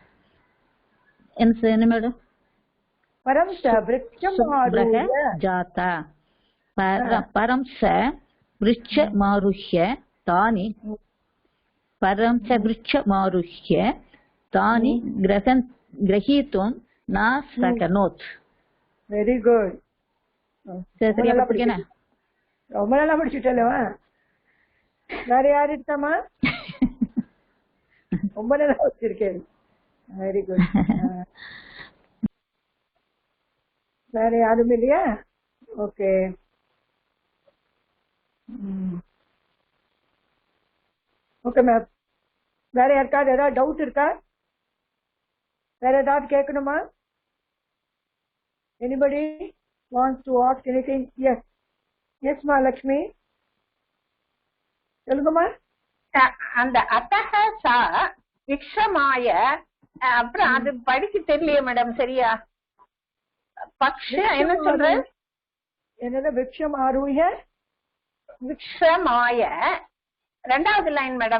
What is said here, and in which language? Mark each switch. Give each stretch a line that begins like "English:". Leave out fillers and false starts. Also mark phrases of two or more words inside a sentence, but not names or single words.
Sanskrit: परं स वृक्षमारुह्य जाता परं स वृक्षमारुह्य तानि ग्रहीतुं न शक्नोत्.
English: very good.
Tamil: சரியா படிக்கணும். ரொம்ப நல்லா படிச்சுட்டல்லவா? வேற யாரு இருக்கமா? ரொம்ப நல்லா வச்சிருக்கேன்.
English: very good.
Tamil: வேற யாரும் இல்லையா?
English: OK. OK ma'am.
Tamil: வேற யாருக்காவது ஏதாவது டவுட் இருக்கா? வேற ஏதாவது கேட்கணுமா?
English: Anybody wants to ask anything? Yes. Yes, Mahalakshmi.
Tamil: சொல்லுங்கம்மா. அந்த அத்தக சா விக்ஷமாய அப்புறம் அது படிக்க தெரியலையே மேடம் சரியா? பக்ஷ என்ன சொல்ற? என்னது
Sanskrit: वृक्षम् आरुह्य?
Tamil: விக்ஷமாய ரெண்டாவது லைன் மேடம்.